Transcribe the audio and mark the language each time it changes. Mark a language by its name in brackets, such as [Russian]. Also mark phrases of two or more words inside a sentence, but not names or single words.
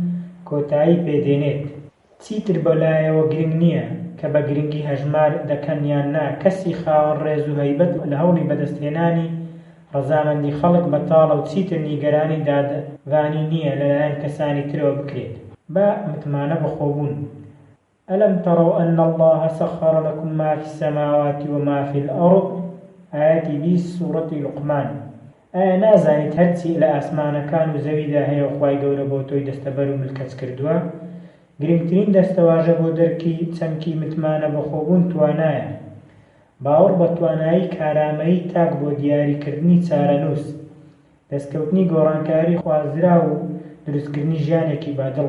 [Central Kurdish] کۆتایی پێدێنێت چیتر بەلایەوە گرنگ نییە کە بە گرنگی هەژمار دەکەن یان نا کەسی خاوەن ڕێز و هەیبەت لە هەوڵی بەدەستهێنانی ڕەزامەندی خەڵک بەتاڵە و چیتر نیگەرانی دادوانی نییە لەلایەن کەسانی ترەوە بکرێت با متمانە بەخۆبوون [Arabic] ئەلەم تەڕەو ئەن الله سەخەڕ لەکم ما فی السەماوات وما فی الأرض [Central Kurdish] ئاەتی 20 سوورەتی لوقمان ئایا نازانیت هەرچی لە ئاسمانەکان و زەویدا هەیە و خوای گەورە بۆ تۆی دەستەبەر و ملکەت کردووە گرنگترین دەستەواژە بۆ دەرکی چەمکی متمانە بەخۆبوون توانایە باوەڕ بە توانایی کارامەیی تاک بۆ دیاریکردنی چارەنووس دەستکەوتنی گۆڕانکاری خوازرا و دروستکردنی ژیانێکی بادڵ.